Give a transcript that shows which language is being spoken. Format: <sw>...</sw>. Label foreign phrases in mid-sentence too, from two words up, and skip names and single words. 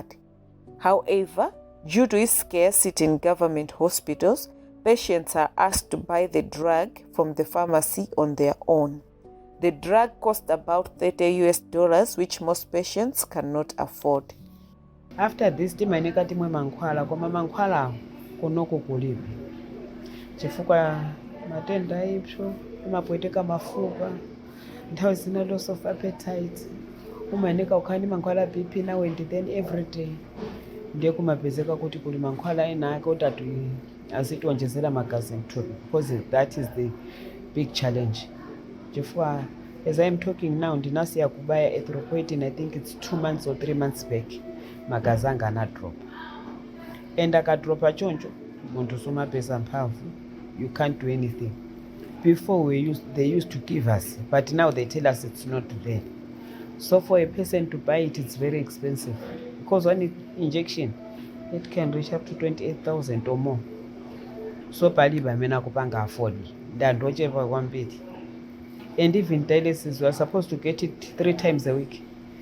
<en>However, due to its scarcity in government hospitals, patients are asked to buy the drug from the pharmacy on their own. The drug costs about $30, which most patients cannot afford. After this,</en> <ny>timanika timwe mankhwala koma mankhwala kunoko kulibe. Chifukwa matenda ipso, imapweteka mafupa, nthawi zina</ny> <en>loss of appetite,</en> <ny>umanika ukhani mankhwala</ny> <en>BP now and then every day.</en> <ny>Ndiye kumapezeka kuti kuli mankhwala ena ake kuti azitonjezera magazi mthupi,</ny> <en>because that is the big challenge.</en> <ny>Chifukwa</ny> <en>as I am talking now,</en> <ny>ndinasiya kubaya erythropoietin,</ny> <en>I think it's 2 months or 3 months back.</en> <ny>Magazi anga anadrop. And akadropa choncho, muntu sumapeza mphamvu,</ny> <en>you can't do anything. Before they used to give us, but now they tell us it's not there. So for a person to buy it, it's very expensive. Because one injection, it can reach up to 28,000 or more.</en> <ny>So paliba mena kupanga afford. Ndandocheva kwambiri.</ny> <en>And even dialysis, we are supposed to get it 3 times a week.</en>